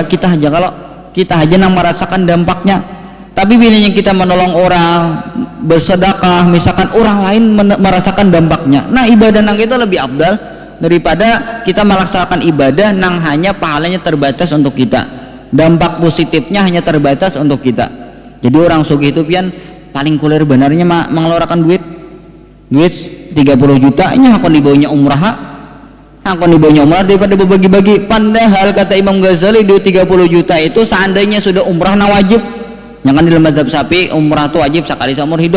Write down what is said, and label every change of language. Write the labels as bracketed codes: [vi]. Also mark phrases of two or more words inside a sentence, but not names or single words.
[id] Kita aja, kalau kita aja yang merasakan dampaknya. Tapi bila kita menolong orang, bersedekah, misalkan orang lain merasakan dampaknya, nah ibadah nang itu lebih abdal daripada kita melaksanakan ibadah nang hanya pahalanya terbatas untuk kita, dampak positifnya hanya terbatas untuk kita. [bjn] Jadi orang sugih itu pian paling kuler benarnya mengeluarkan duit 30 juta nya akan dibawanya umrah daripada berbagi-bagi. [id] Padahal kata Imam Ghazali duit 30 juta itu seandainya sudah umrah na wajib, jangan dalam mazhab Syafi'i umrah itu wajib sekali seumur hidup.